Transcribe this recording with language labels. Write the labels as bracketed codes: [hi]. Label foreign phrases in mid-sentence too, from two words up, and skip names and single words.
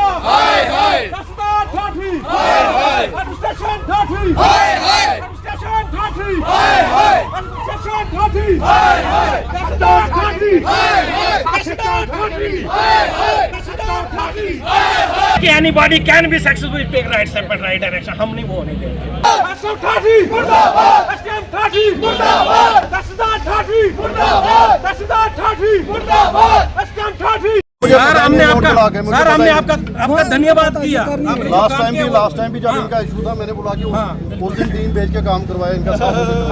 [hi] हाय हाय, तहसीलदार ठाठी हाय हाय, एडमिनिस्ट्रेशन ठाठी हाय हाय, एडमिनिस्ट्रेशन ठाठी हाय हाय, एडमिनिस्ट्रेशन ठाठी हाय हाय, तहसीलदार ठाठी हाय हाय, तहसीलदार ठाठी हाय हाय, तहसीलदार ठाठी [en] कि anybody can be successful take right step and right direction. [hi] हम नहीं वो नहीं देंगे। एसडीएम ठाठी मुर्दाबाद, एसडीएम ठाठी मुर्दाबाद, तहसीलदार ठाठी मुर्दाबाद, तहसीलदार ठाठी मुर्दाबाद। एसडीएम ठाठी सर हमने आपका धन्यवाद किया। [en] last time [hi] भी जब इनका इशू था मैंने बोला कि उस दिन टीम भेज के काम करवाया इनका साथ।